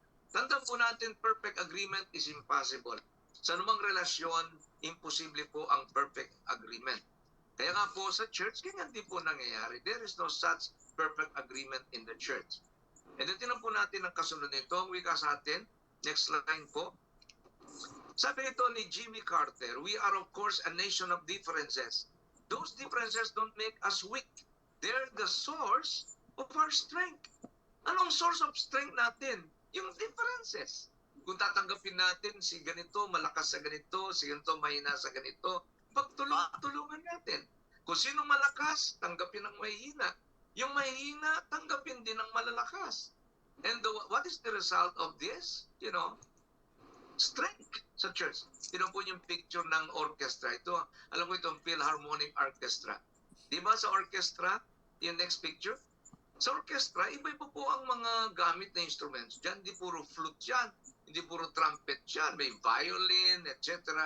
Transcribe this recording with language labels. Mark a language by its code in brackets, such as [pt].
[tl] Tandaan po natin, [en] perfect agreement is impossible. [tl] Sa anumang relasyon, imposible po ang perfect agreement. Kaya nga po sa church, ganyan din po nangyayari. [en] There is no such perfect agreement in the church. [tl] And then tinan po natin ang kasunod nito, ang wika sa atin. [en] Next line po. [tl] Sabi nito ni [en] Jimmy Carter, we are of course a nation of differences. Those differences don't make us weak. They're the source of our strength. Anong source of strength natin? Yung differences. [tl] Kung tatanggapin natin si ganito, malakas sa ganito, si ganito, mahina sa ganito, pagtulungan natin. Kung sino malakas, tanggapin ang mahina. Yung mahina, tanggapin din ang malalakas. [en] And what is the result of this? [tl] Strength sa church. Tinan po yung picture ng orchestra. Ito, alam ko itong Philharmonic Orchestra. Di ba sa orchestra, yung next picture? Sa orchestra, iba-iba po ang mga gamit na instruments. Diyan, hindi puro flute yan, hindi puro trumpet yan, may violin, etc.